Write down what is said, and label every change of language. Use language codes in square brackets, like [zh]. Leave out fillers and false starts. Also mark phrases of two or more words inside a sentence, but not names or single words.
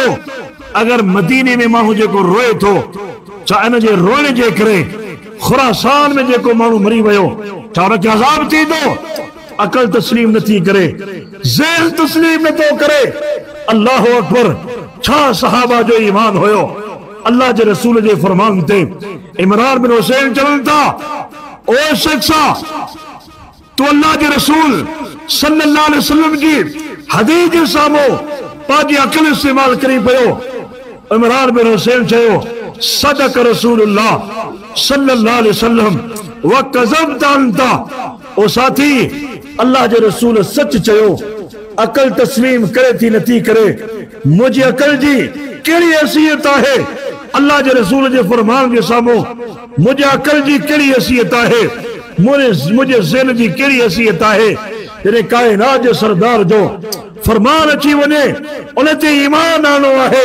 [sd] अगर मदीने में माण्हू जेको रोए थो, छा इन जे रोइण जे करे खुरासान में जेको माण्हू मरी वियो छा उनखे अज़ाब थींदो? अकल तस्लीम नथी करे, ज़हन तस्लीम नथो करे। [ar] الله أكبر. [sd] छा सहाबा जो ईमान हुयो। अल्लाह जे रसूल जे फरमान ते इमरान बिन हुसैन चवनि था ओ शख्सा तू अल्लाह जे रसूल [ar] صلى الله عليه وسلم [sd] जी हदीस जे साम्हूं पंहिंजी अकल इस्तेमाल करी पियो। [ar] इमरान बिन हुसैन चयो صدق رسول الله صلى الله عليه وسلم وكذبت أنت. [sd] ओ साथी अल्लाह जे रसूल सच चयो। अकल तस्लीम करे थी नथी करे, मुझे अकल जी कहिड़ी हैसियत आहे? अल्लाह जे रसूल जे फरमान जे साम्हूं मुझे अकल जी कहिड़ी हैसियत आहे? मुझे ज़हन जी कहिड़ी हैसियत आहे? जॾहिं कायनात जे सरदार जो फरमान अची वञे उन ते ईमान आणो आहे।